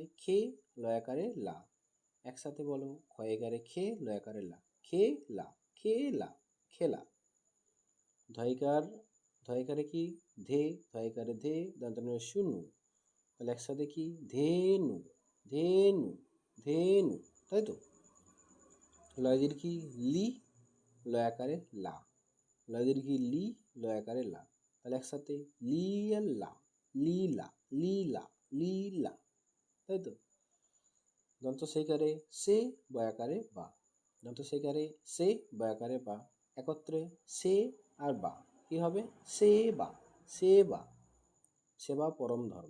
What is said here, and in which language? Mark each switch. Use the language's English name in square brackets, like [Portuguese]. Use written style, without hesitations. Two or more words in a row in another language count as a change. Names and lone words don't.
[Bangla] খে, লয়াকারে লা, একসাথে বলো, ক্ষয়কারে খে, লয়াকারে লা, খেলা, খেলা, খেলা। ধয়কার, ধয়কারে কি? ধে, ধয়কারে ধে, দন্তন্য শুনু, তাহলে একসাথে কি? ধেনু, ধেনু, ধেনু, তাই তো। লয় দীর্ঘি লি, লয়াকারে লা, লয় দীর্ঘি লি, লয়াকারে লা, তাহলে একসাথে লিয়াল্লা, লীলা, লীলা, লীলা, তাই তো। দন্ত সেইকারে সে, বয়াকারে বা, দন্ত সেইকারে সে, বয়াকারে বা, একত্রে সে আর বা কি হবে? সেবা, সেবা, সেবা পরম ধর্ম।